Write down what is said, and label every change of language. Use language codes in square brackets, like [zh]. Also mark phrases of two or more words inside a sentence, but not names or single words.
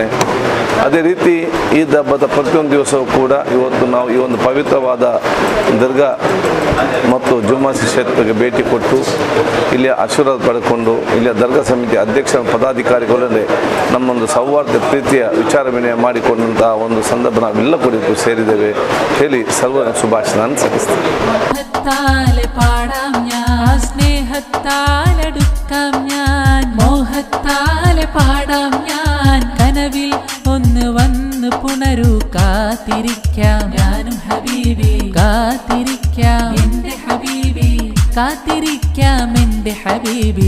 [kn] ಅದೇ ರೀತಿ ಈದ್ ಹಬ್ಬದ ಪ್ರತಿಯೊಂದು ದಿವಸವೂ ಕೂಡ ಇವತ್ತು ನಾವು ಈ ಒಂದು ಪವಿತ್ರವಾದ ದರ್ಗಾ ಮತ್ತು ಜುಮ್ಮಾ ಕ್ಷೇತ್ರಕ್ಕೆ ಭೇಟಿ ಕೊಟ್ಟು ಇಲ್ಲಿಯ ಆಶೀರ್ವಾದ ಪಡೆದುಕೊಂಡು ಇಲ್ಲಿಯ ದರ್ಗಾ ಸಮಿತಿ ಅಧ್ಯಕ್ಷ ಪದಾಧಿಕಾರಿಗಳನ್ನೇ ನಮ್ಮೊಂದು ಸೌಹಾರ್ದ ಪ್ರೀತಿಯ ವಿಚಾರ ವಿನಿಮಯ ಮಾಡಿಕೊಂಡಂಥ ಒಂದು ಸಂದರ್ಭ ನಾವೆಲ್ಲ ಕುರಿತು ಸೇರಿದ್ದೇವೆ ಹೇಳಿ ಸರ್ವರ ಶುಭಾಶಯ ನಾನು ಸಲ್ಲಿಸ್ತೇನೆ. [ml] കനവിൽ ഒന്ന് വന്ന് പുണരു കാത്തിരിക്കാം ഞാനും ഹബീബി, കാത്തിരിക്കാം എന്റെ ഹബീബി, കാത്തിരിക്കാം എന്റെ ഹബീബി.